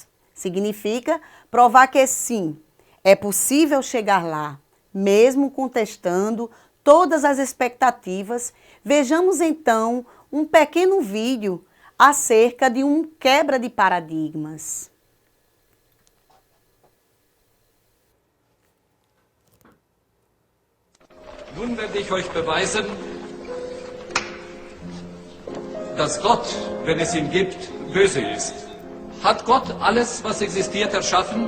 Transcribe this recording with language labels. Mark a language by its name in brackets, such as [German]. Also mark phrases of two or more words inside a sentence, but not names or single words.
[Portuguese] Significa provar que sim, é possível chegar lá, mesmo contestando todas as expectativas. Vejamos então um pequeno vídeo acerca de um quebra de paradigmas. [German] Nun werde ich euch beweisen, dass Gott, wenn es ihn gibt, böse ist. Hat Gott alles, was existiert, erschaffen?